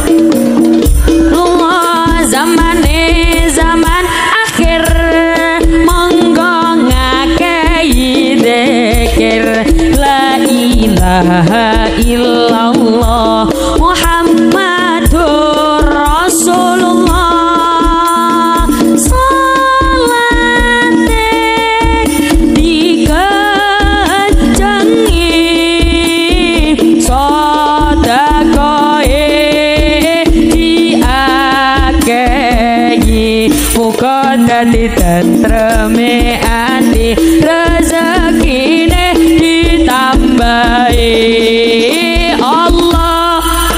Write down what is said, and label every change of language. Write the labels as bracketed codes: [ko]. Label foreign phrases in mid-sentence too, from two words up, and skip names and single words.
[jv] zaman akhir monggo ngakei dzikir [ar] لا إله إلا الله محمد [jv] Rasulullah salate dikencengi sedekahe diakehi muga dadi tentreme ati rezekine ditambahi Allah